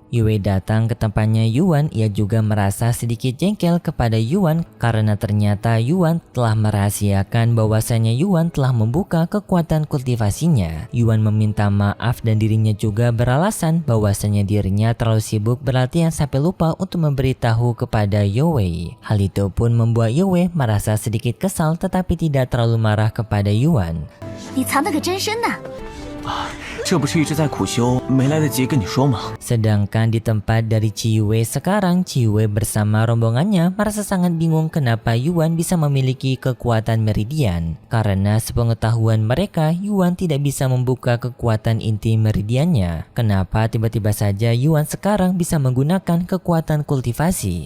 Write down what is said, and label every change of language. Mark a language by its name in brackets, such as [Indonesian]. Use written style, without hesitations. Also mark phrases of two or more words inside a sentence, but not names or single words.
[Indonesian] Yue datang ke tempatnya Yuan, ia juga merasa sedikit jengkel kepada Yuan karena ternyata Yuan telah merahasiakan bahwasanya Yuan telah membuka kekuatan kultivasinya. Yuan meminta maaf dan dirinya juga beralasan bahwasanya dirinya terlalu sibuk berlatihan sampai lupa untuk memberitahu kepada Yue. Hal itu pun membuat Yue merasa sedikit kesal tetapi tidak terlalu marah kepada Yuan. [Chinese] 你藏得可真深呐！这不是一直在苦修，没来得及跟你说吗？ [Indonesian] Sedangkan di tempat dari Ciyue sekarang, Ciyue bersama rombongannya merasa sangat bingung kenapa Yuan bisa memiliki kekuatan meridian. Karena sepengetahuan mereka, Yuan tidak bisa membuka kekuatan inti meridiannya. Kenapa tiba-tiba saja Yuan sekarang bisa menggunakan kekuatan kultivasi?